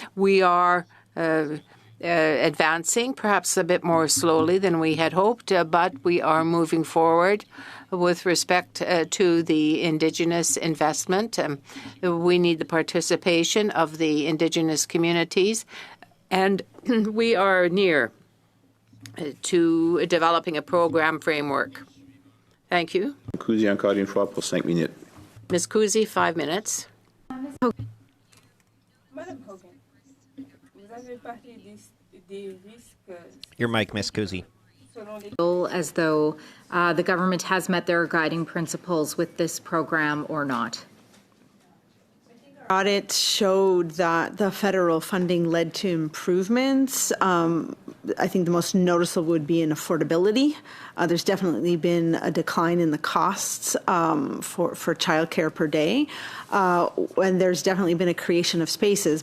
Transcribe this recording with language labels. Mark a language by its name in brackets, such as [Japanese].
[English] We are advancing, perhaps a bit more slowly than we had hoped, but we are moving forward with respect to the Indigenous investment. We need the participation of the Indigenous communities, and we are near to developing a program framework. Thank you. [French] Cousy, encore une fois pour 5 minutes. [English] Ms. Cousy, 5 minutes. [French] Madame Hogan, vous avez parlé des risques. [English] Your mic, Ms. Cousy. As though the government has met their guiding principles with this program or not. Audit showed that the federal funding led to improvements. I think the most noticeable would be in affordability. There's definitely been a decline in the costs for childcare per day, and there's definitely been a creation of spaces.